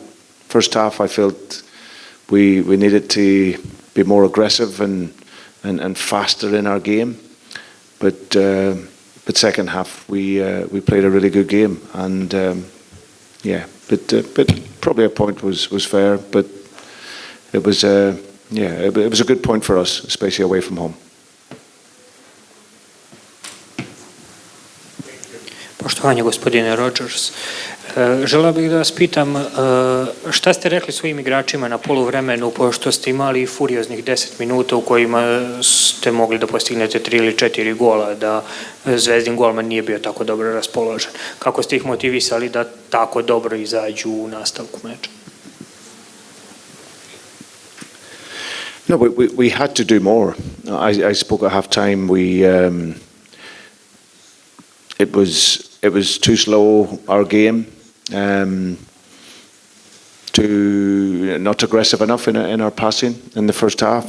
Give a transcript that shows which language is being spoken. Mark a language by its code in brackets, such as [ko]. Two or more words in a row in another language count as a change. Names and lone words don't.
[en] First half, I felt we needed to be more aggressive and faster in our game, but second half we played a really good game, and but probably a point was fair, but it was it was a good point for us, especially away from home. [sr] Poštovanje gospodine Rodžers, želeo bih da vas pitam šta ste rekli svojim igračima na poluvremenu, pošto ste imali furioznih 10 minuta u kojima ste mogli da postignete 3 ili 4 gola, da Zvezdin golman nije bio tako dobro raspoložen. Kako ste ih motivisali da tako dobro izađu u nastavku meča? [en] No, we had to do more. I spoke at half time. It was too slow, our game, not aggressive enough in our passing in the first half.